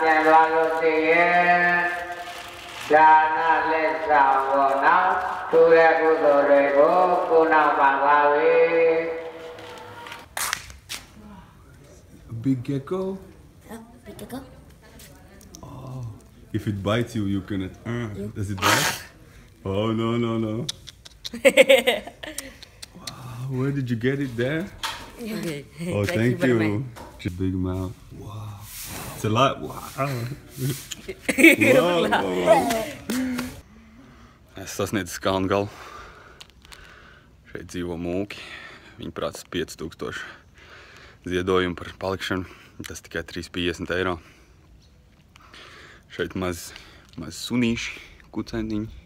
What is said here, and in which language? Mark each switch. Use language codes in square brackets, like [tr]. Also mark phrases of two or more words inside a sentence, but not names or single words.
[my] သွားလို့ရှိရင်ဒါနလက်ဆောင်ပေါ်နောက်ထူတဲ့ကုသိုလ်တွေကိုကိုနောက်ပါပါပဲ [en] Big gecko. Big gecko. Oh, if it bites you, you can. Does it bite? Oh no. Wow, where did you get it there? Okay. Oh, thank very you. much. It's a big mouth. Wow, it's a lot. Wow. [lv] Es sasniedzu kalnu galu. Šeit dzīvo mūki. Viņi prasa 5000 ziedojumu par palikšanu. Tas tikai 3,50 eiro. Šeit maz sunīši, kucēniņi.